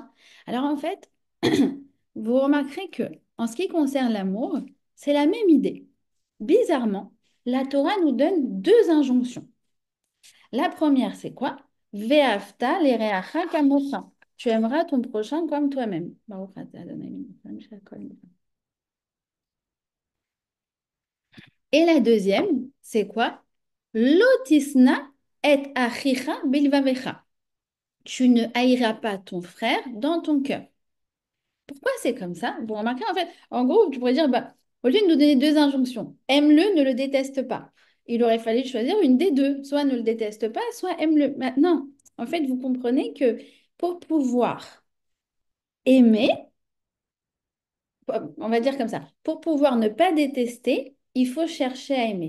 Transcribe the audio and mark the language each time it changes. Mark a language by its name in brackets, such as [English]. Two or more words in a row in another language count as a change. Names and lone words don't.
[French] Alors en fait, vous remarquerez que en ce qui concerne l'amour, c'est la même idée. Bizarrement, la Torah nous donne deux injonctions. La première, c'est quoi? [Hebrew] ואהבת לרעך כמוך. [French] Tu aimeras ton prochain comme toi-même. [Hebrew] ברוך אתה ה' אלוהינו מלך העולם. [French] Et la deuxième, c'est quoi? [Hebrew] לא תשנא את אחיך בלבבך. [French] Tu ne haïras pas ton frère dans ton cœur. Pourquoi c'est comme ça? Vous remarquez, en fait, en gros, tu pourrais dire, bah, au lieu de nous donner deux injonctions, aime-le, ne le déteste pas. Il aurait fallu choisir une des deux, soit ne le déteste pas, soit aime-le. Maintenant, en fait, vous comprenez que pour pouvoir aimer, on va dire comme ça, pour pouvoir ne pas détester, il faut chercher à aimer.